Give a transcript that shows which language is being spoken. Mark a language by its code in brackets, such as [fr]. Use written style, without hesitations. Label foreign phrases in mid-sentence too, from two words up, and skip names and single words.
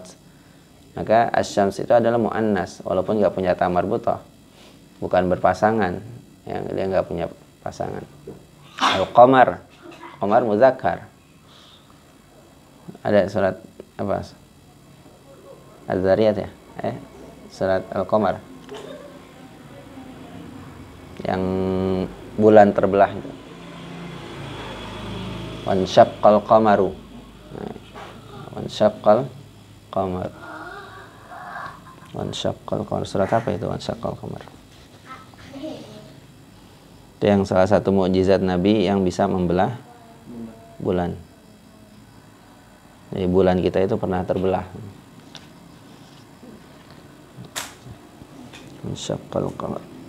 [id] Maka asyams itu adalah muannas walaupun enggak punya [ar] تاء مربوطة. [id] Bukan berpasangan, yang dia enggak punya pasangan. [ar] القمر، قمر مذكر. [id] Ada surat apa? Az-Zariyat ya? Surat Al-Qamar. Yang bulan terbelah itu. [ar] وانشق القمر. وانشق القمر. وانشق القمر. [id] Surat apa itu [ar] وانشق القمر? [id] Itu yang salah satu mukjizat Nabi yang bisa membelah bulan. Jadi bulan kita itu pernah terbelah. [ar] وانشق القمر.